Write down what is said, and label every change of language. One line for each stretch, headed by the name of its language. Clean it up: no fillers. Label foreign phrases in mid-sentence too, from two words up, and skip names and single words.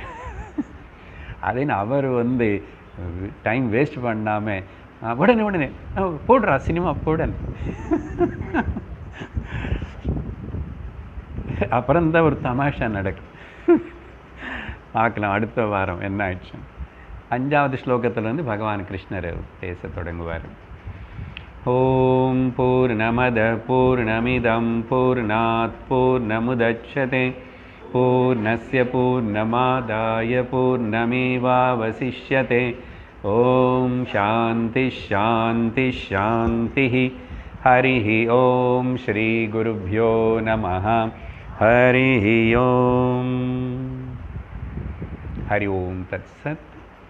Tamil: அதேன்னு அவர் வந்து
English: time waste
Tamil: பண்ணாமல் உடனே போடுறா சினிமா போடன், அப்புறம்தான் ஒரு தமாஷா நடக்கும். பார்க்கலாம் அடுத்த வாரம் என்ன ஆயிடுச்சு. அஞ்சாவது ஸ்லோகத்திலிருந்து பகவான் கிருஷ்ணர் பேச தொடங்குவார்.
Sanskrit: ओम् पूर्णमद पूर्णमिदम् पूर्णात् पूर्णमुदच्यते पूर्णस्य पूर्णमादाय पूर्णमेवावशिष्यते. ओम् शान्ति शान्ति शान्ति. हरिः ओम् श्री गुरुभ्यो नमः. हरिः ओम्। हरि ओम् तत्सत्.